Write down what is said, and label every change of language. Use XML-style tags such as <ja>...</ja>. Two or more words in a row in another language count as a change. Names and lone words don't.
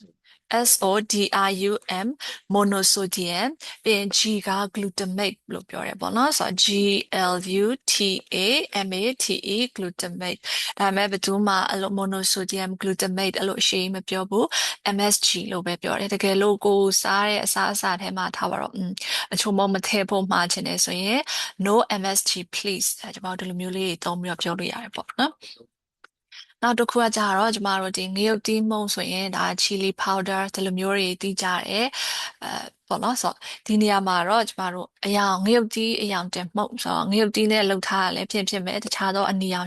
<en>SODIUM monosodium</en> <my>ပြီးရင် G က glutamate လို့ပြောရဲပေါ့နော်ဆိုတော့</my> <en>GLUTAMATE glutamate</en> <my>ဒါပေမဲ့ဘယ်သူမှအဲ့လို</my> <en>monosodium glutamate</en> <my>အဲ့လိုအရှိမပြောဘူး MSG လို့ပဲပြောတယ်တကယ်လို့ကိုစားတဲ့အစားအစာထဲမှာထားပါတော့အချို့မမထည့်ဖို့မှာချ င်တယ်ဆိုရင်</my> <en>no MSG please</en> <my>ကျွန်တော်တို့ဒီလိုမျိုးလေးတွေသုံးပြီးတော့ပြောလို့ရတယ်ပေါ့နော်နောက်တစ်ခုကကြတော့ကျမတို့ဒီငရုတ်သီးမှုန့်ဆိုရင်ဒါ</my> <en>chili powder</en> <my>ဒီလိုမျိုးတွေတီးကြတယ်ပေါ့ နော်ဆိုတော့ဒီနေရာမှာတော့ကျမတို့အယောင်ငရုတ်သီးအယောင်တင်မှုန့်ဆိုတော့ငရုတ်သီးနဲ့လှုပ်ထားရလဲဖြစ်မယ်တခြားသောအနီရောင်</my>